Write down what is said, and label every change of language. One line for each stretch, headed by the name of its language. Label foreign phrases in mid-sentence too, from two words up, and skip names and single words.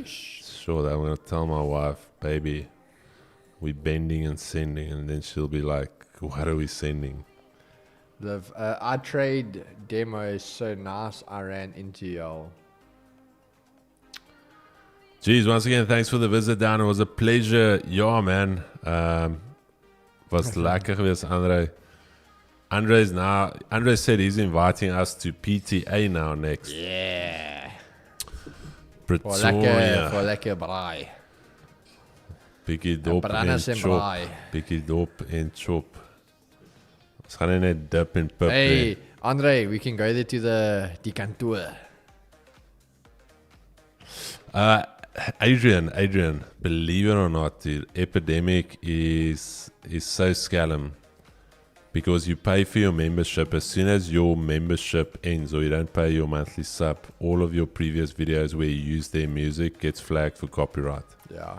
English: Sure, I'm gonna tell my wife, baby, we're bending and sending, and then she'll be like, what are we sending? Our trade demo is so nice. I ran into y'all. Jeez, once again, thanks for the visit down. It was a pleasure.
Afrikaans: Ja, man. Was lekker geweest, Andre.
English: Andre said he's inviting us to PTA now next. Yeah. Pretoria.
Afrikaans: For lekker braai. Bietjie dop en chop. Bietjie dop en chop. Ons gaan net dip en pip.
English: Hey, Andre, we can go there to
Afrikaans: die kantoor.
English: Adrian, believe it or not, dude, Epidemic is so scallum because you pay for your membership. As soon as your membership ends or you don't pay your monthly sub, all of your previous videos where you use their music gets flagged for copyright. Yeah.